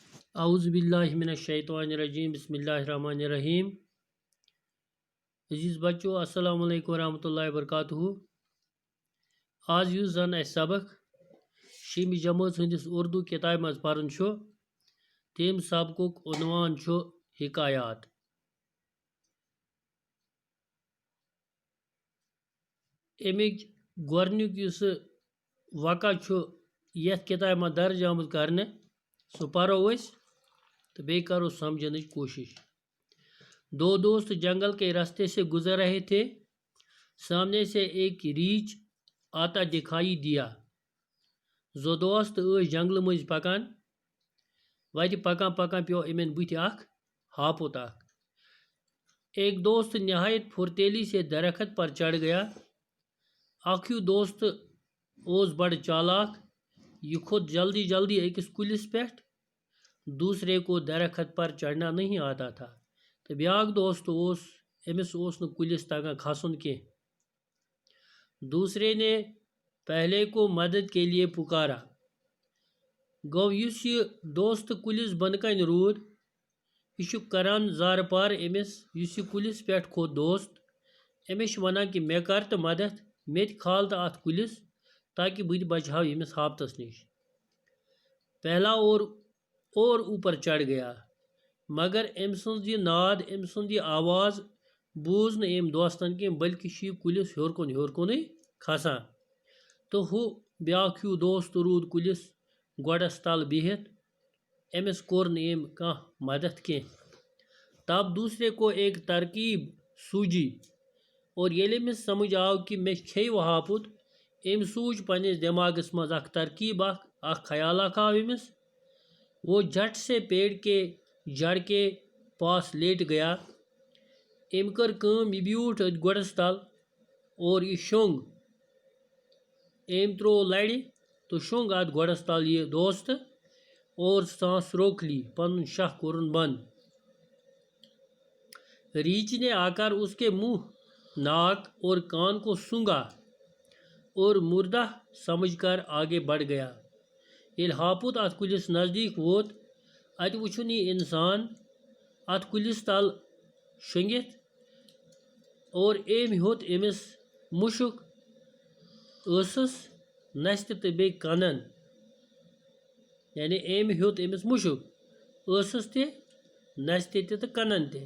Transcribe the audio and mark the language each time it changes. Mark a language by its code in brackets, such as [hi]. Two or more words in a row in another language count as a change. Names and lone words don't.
[ar] اعوذ باللہ من الشیطان الرجیم بسم اللہ الرحمن الرحیم. [ur] عزیز بچو [ar] السلام علیکم ورحمۃ اللہ وبرکاتہ. [ks] آج یُس زن اسہِ سبق شیمہِ جمٲژ ہٕنٛدِس اردو کتابہِ منٛز پرن چھُ تَمہِ سبقُک عنوان چھُ حکایات. اَمِچ گۄڈنیُک یُس وقع چھُ یتھ کتابہِ منٛز درج آمُت کرنہٕ سُہ پرو أسۍ تو بیٚیہِ کرو سمجھنٕچ کوشش. [ur] دو دوست جنگل کے راستے سے گزر رہے تھے. سامنے سے ایک ریچھ آتا دکھائی دیا. [ks] زٕ دوست ٲسۍ جنگلہٕ مٔنٛزۍ پکان. وتہِ پکان پکان پیوٚو یِمن بٕتھِ اکھ ہاپُت اکھ. [ur] ایک دوست نہایت پھرتیلی سے درخت پر چڑھ گیا. [ks] اکھ ہیوٗ دوست اوس بڑٕ چالاک. یہ کھوٚت جلدی جلدی أکِس کُلِس پٮ۪ٹھ. [ur] دوسرے کو درخت پر چڑھنا نہیں آتا تھا. [ks] تو بیاکھ دوست اوس أمِس اوس نہٕ کُلِس تگان کھسُن کینٛہہ. [ur] دوسرے نے پہلے کو مدد کے لیے پکارا. [ks] گوٚو یُس یہِ دوست کُلِس بۄنہٕ کنہِ روٗد یہِ چھُ کران زارٕ پار أمِس یُس یہِ کُلِس پٮ۪ٹھ کھوٚت دوست أمِس چھُ ونان کہِ مےٚ کر تہٕ مدد مےٚ تہِ کھال تہٕ اتھ کُلِس تاکہِ بہٕ تہِ بچہاو ییٚمِس ہاپتس نِش. [ur] پہلا اور اوپر چڑھ گیا مگر [ks] أمۍ سٕنٛز یہِ ناد أمۍ سُنٛد یہِ آواز بوٗز نہٕ أمۍ دوستن کینٛہہ بلکہِ چھُ یہِ کُلِس ہیوٚر کُنٕے کھسان. تہٕ ہُہ بیاکھ ہیوٗ دوست روٗد کُلِس گۄڈس تل بِہِتھ. أمِس کوٚر نہٕ أمۍ کانٛہہ مدد کینٛہہ. [ur] تب دوسرے کو ایک ترکیب سوٗجی [ks] اور ییٚلہِ أمِس سمجھ آو کہِ مےٚ کھیٚیہِ وۄنۍ ہاپُت أمۍ سوٗنٛچ پننِس دٮ۪ماغس منٛز اکھ ترکیب اکھ خیال آو أمِس. [ur] وہ جھٹ سے پیڑ کے جڑ کے پاس لیٹ گیا. [ks] أمۍ کٔر کٲم یہِ بیوٗٹھ أتھۍ گۄڈس تل اور یہِ شۄنٛگ. أمۍ تروو لرِ تہٕ شۄنٛگ اتھ گۄڈس تل یہِ دوست [ur] اور سانس روک لی. [ks] پنُن شاہ کوٚرُن بنٛد. [ur] ریچھ نے آ کر اس کے منہ ناک اور کان کو سونگا اور مردہ سمجھ کر آگے بڑھ گیا. [ks] ییٚلہِ ہاپُت اتھ کُلِس نزدیٖک ووت اتہِ وُچھُن یہِ انسان اتھ کُلِس تل شۄنٛگِتھ اور أمۍ ہیوٚت أمِس مُشُک ٲسس نستہِ تہٕ بیٚیہِ کنن. یعنی أمۍ ہیوٚت أمِس مُشُک ٲسس تہِ نستہِ تہِ تہٕ کنن تہِ.